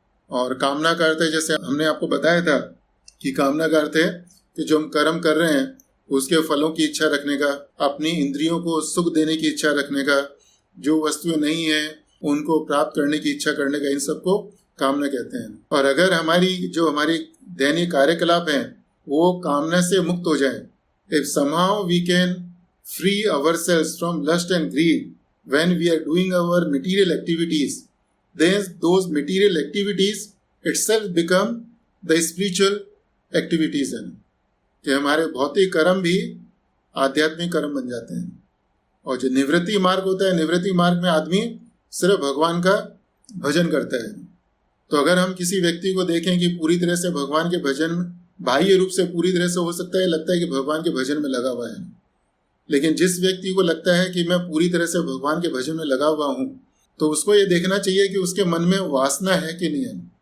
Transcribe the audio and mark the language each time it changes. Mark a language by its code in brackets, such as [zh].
[hi] और कामना का अर्थ है, जैसे हमने आपको बताया था कि कामना का अर्थ है कि जो हम कर्म कर रहे हैं उसके फलों की इच्छा रखने का, अपनी इंद्रियों को सुख देने की इच्छा रखने का, जो वस्तुएं नहीं है उनको प्राप्त करने की इच्छा करने का, इन सबको कामना कहते हैं। और अगर हमारी दैनिक कार्यकलाप हैं वो कामना से मुक्त हो जाए, [en] if somehow we can free ourselves from lust and greed when we are doing our material activities, then those material activities itself become the spiritual activities [hi] हैं, कि हमारे भौतिक कर्म भी आध्यात्मिक कर्म बन जाते हैं। और जो निवृत्ति मार्ग होता है, निवृत्ति मार्ग में आदमी सिर्फ भगवान का भजन करता है। तो अगर हम किसी व्यक्ति को देखें कि पूरी तरह से भगवान के भजन, बाह्य रूप से पूरी तरह से हो सकता है लगता है कि भगवान के भजन में लगा हुआ है, लेकिन जिस व्यक्ति को लगता है कि मैं पूरी तरह से भगवान के भजन में लगा हुआ हूँ, तो उसको ये देखना चाहिए कि उसके मन में वासना है कि नहीं है।